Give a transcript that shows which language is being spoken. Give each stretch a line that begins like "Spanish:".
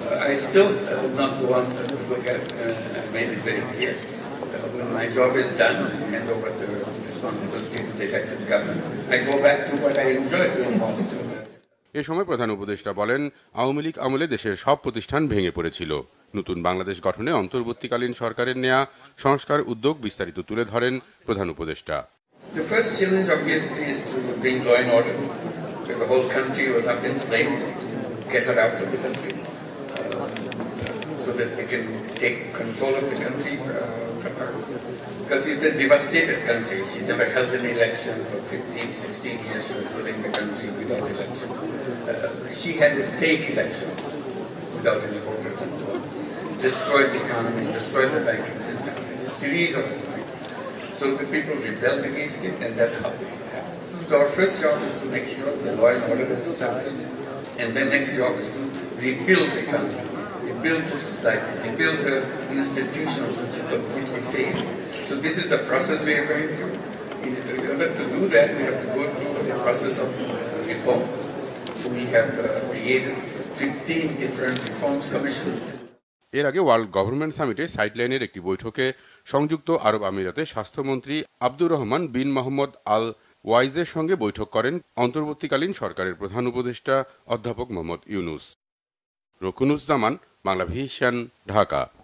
English: I still not the one to look at. I made it very clear. When my job is done, hand over the responsibility to the elected government, I go back to what I enjoy doing most.
Bangla: এ সময় প্রধান উপদেষ্টা বলেন, আওয়ামী লীগ আমলে দেশের সব প্রতিষ্ঠান ভেঙে পড়েছিল। নতুন বাংলাদেশ গঠনে অন্তর্বর্তীকালীন সরকারের নেয়া সংস্কার উদ্যোগ বিস্তারিত তুলে ধরেন প্রধান উপদেষ্টা।
English: The first challenge obviously is to bring law and order. The whole country was up in flames, get her out of the country, so that they can take control of the country from her. Because it's a devastated country. She never held an election for 15, 16 years. She was ruling the country without election. She had fake elections without any voters and so on. Destroyed the economy, destroyed the banking system, a series of things. So the people rebelled against it, and that's how it happened. So our first job is to make sure the law and order is established. And then next job is to rebuild the economy, rebuild the society, rebuild the institutions which have completely failed. So this is the process we are going through. In order to do that, we have to go through a process of reform. We have created 15 different reforms commissions.
Bangla: এর আগে world government সামিটে সাইডলাইনের একটি বৈঠকে সংযুক্ত আরব আমিরাতে স্বাস্থ্যমন্ত্রী আব্দুর রহমান বিন মোহাম্মদ আল ওয়াইজের সঙ্গে বৈঠক করেন অন্তর্বর্তীকালীন সরকারের প্রধান উপদেষ্টা অধ্যাপক মোহাম্মদ ইউনূস। রোকনুজ্জামান, বাংলা ভিশন, ঢাকা।